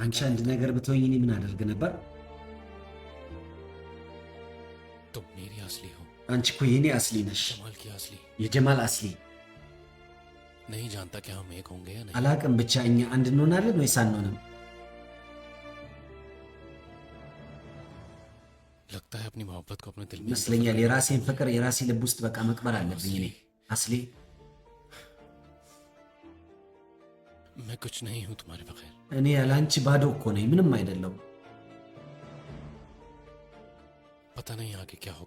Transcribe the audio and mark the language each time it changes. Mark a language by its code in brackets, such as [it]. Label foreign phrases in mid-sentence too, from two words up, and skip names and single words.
[am] አንቺ አንድ ነገር ብትሆኝ እኔ ምን አደርግ ነበር? [hi] तुम मेरी असली हो। [am] አንቺ እኮ የኔ አስሊ ነሽ። [hi] जमाल की असली [am] የጀማል አስሊ። [hi] नहीं जानता कि हम एक होंगे या नहीं। [am] አላቅም ብቻ እኛ አንድ እንሆናለን ወይስ አንሆንም? [hi] लगता है अपनी मोहब्बत को अपने दिल में [am] ይመስለኛል የራሴን ፍቅር የራሴ ልብ ውስጥ በቃ መቅበር አለብኝ እኔ አስሊ። [hi] मैं कुछ नहीं हूं तुम्हारे बगैर। [am] እኔ ያለ አንቺ ባዶ እኮ ነኝ፣ ምንም አይደለም። [hi] पता नहीं आगे क्या होगा।